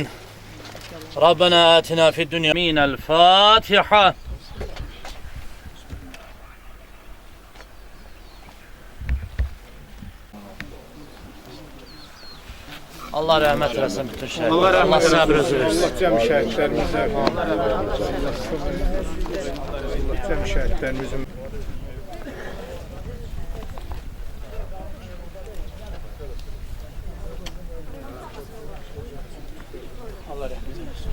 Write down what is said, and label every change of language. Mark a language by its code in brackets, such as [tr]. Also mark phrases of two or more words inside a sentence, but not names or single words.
[ar] ربنا آتنا في الدنيا. من الفاتحة. [tr] Allah rahmet eylesin bütün şehitler. Allah sabır versin. [az] Allah cəm şəhidlərimizə, Allah cəm şəhidlərimizin Allah rəhmət eylesin.